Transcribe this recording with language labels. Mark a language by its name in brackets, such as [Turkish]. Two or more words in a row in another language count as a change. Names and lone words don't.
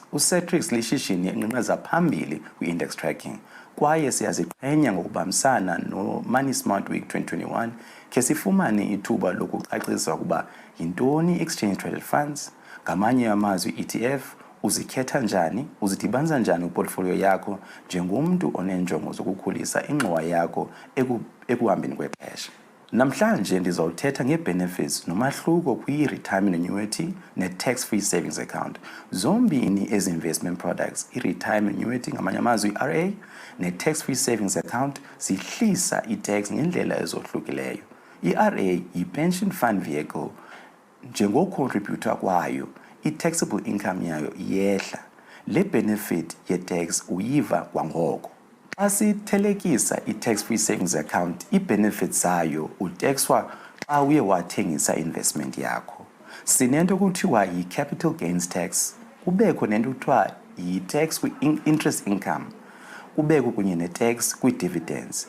[Xhosa] uSatrix lishishini enqinqeza phambili kwi- [English] index tracking, [Xhosa] kwaye siyaziqhenya ngokubambisana no-Money Smart Week 2021 khe sifumane ithuba lokucacisa ukuba yintoni i- [English] Exchange Traded Funds, [Xhosa] ngamanye amazwi ETF, uzikhetha njani, uzidibanisa njani kwiportfolio yakho njengomntu oneenjongo zokukhulisa ingxowa yakho ekuhambeni kwexesha. Namhlanje ndizawuthetha nge-benefits nomahluko kwi- [English] retirement annuity [Xhosa] ne- [English] tax-free savings account. [Xhosa] Zombini ezi [English] investment products, [Xhosa] i- [English] retirement annuity [Xhosa] ngamanye amazwi i-RA ne- [English] tax-free savings account [Xhosa] zihlisa i-tax ngendlela ezohlukileyo. I-RA yi- [English] pension fund vehicle, [Xhosa] njengocontributor kwayo i- [English] taxable income [Xhosa] yayo yehla. Le benefit ye-tax uyiva kwangoko. Xa sithelekisa i- [English] tax-free savings account, [Xhosa] i-benefits zayo utaxwa xa uye wathengisa investment yakho. Sinento kuthiwa yi- [English] capital gains tax, [Xhosa] kubekho nento kuthiwa yi-tax kwi- [English] interest income, [Xhosa] kubekho kunye ne-tax kwi-dividends.